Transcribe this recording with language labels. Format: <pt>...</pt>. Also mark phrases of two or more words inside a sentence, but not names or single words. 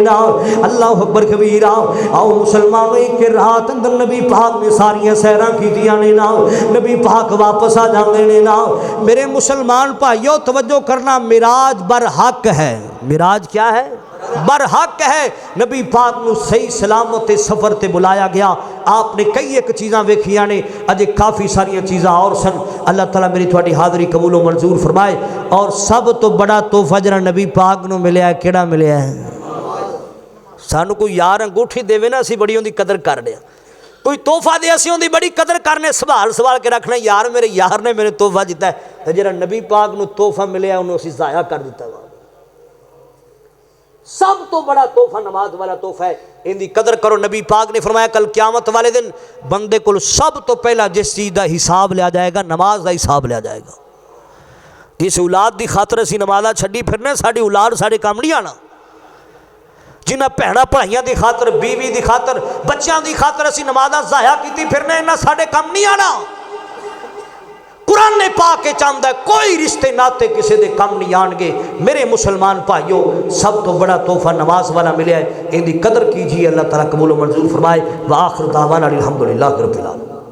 <pa>نا</pa> <ar>اللہ اکبر کبیرہ</ar> <pa>آؤ مسلمانوں ایک رات اندر نبی پاک نے ساریاں سیراں کی دیا نے نا نبی پاک واپس آ جاندے نے نا میرے مسلمان بھائیو توجہ کرنا معراج برحق ہے معراج کیا ہے برحق ہے نبی پاک نو صحیح سلامت سفر تے بلایا گیا آپ نے کئی ایک چیزاں ویکھیاں نے اجے کافی ساری چیزاں اور سن اللہ تعالیٰ میری تھوڑی حاضری قبول و منظور فرمائے اور سب تو بڑا تحفہ جڑا نبی پاک نو ملیا ہے کیڑا ملیا ہے سانو کوئی یار انگوٹھی دے نا اسی بڑی ہوندی قدر کر دیا کوئی تحفہ دے اسی ہوندی بڑی قدر کرنے سوال کے رکھنا یار نے میرے تحفہ دیتا ہے تے جڑا نبی پاک نو تحفہ ملیا انہوں اسی ضائع کر دیتا ہے سب تو بڑا تحفہ نماز والا تحفہ ہے ان دی قدر کرو نبی پاک نے فرمایا کل قیامت والے دن بندے کو سب تو پہلا جس چیز دا حساب لیا جائے گا نماز دا حساب لیا جائے گا اس اولاد دی خاطر اسی نمازاں چھڈی پھرنے ساڈی اولاد ساڈے کام نہیں آنا جنہاں بھیڑاں پڑھائیاں دی خاطر بیوی دی خاطر بچیاں دی خاطر اسی نمازاں ضائع کیتی پھرنے انہاں ساڈے کام نہیں آنا قرآن نے پاک کے چاہتا ہے کوئی رشتے ناتے کسی دے کم نہیں آن گے میرے مسلمان بھائیو سب تو بڑا تحفہ نماز والا ملیا ہے ان دی قدر کیجیے</pa> <ur>اللہ تعالیٰ قبول و منظور فرمائے</ur> <ar>وآخر دعوانا الحمدللہ رب العالمین</ar>